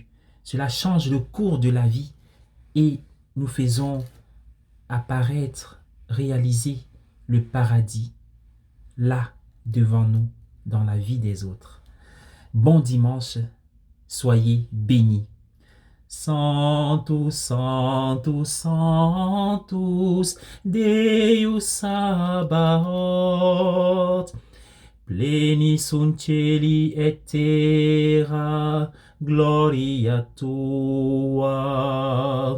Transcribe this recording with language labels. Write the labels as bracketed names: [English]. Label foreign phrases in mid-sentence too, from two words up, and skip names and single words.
[French] Cela change le cours de la vie et nous faisons apparaître, réaliser le paradis là devant nous dans la vie des autres. Bon dimanche, soyez bénis. [Latin] Sanctus, Sanctus, Sanctus, Deus Sabaoth, pleni sunt celi et terra, gloria tua.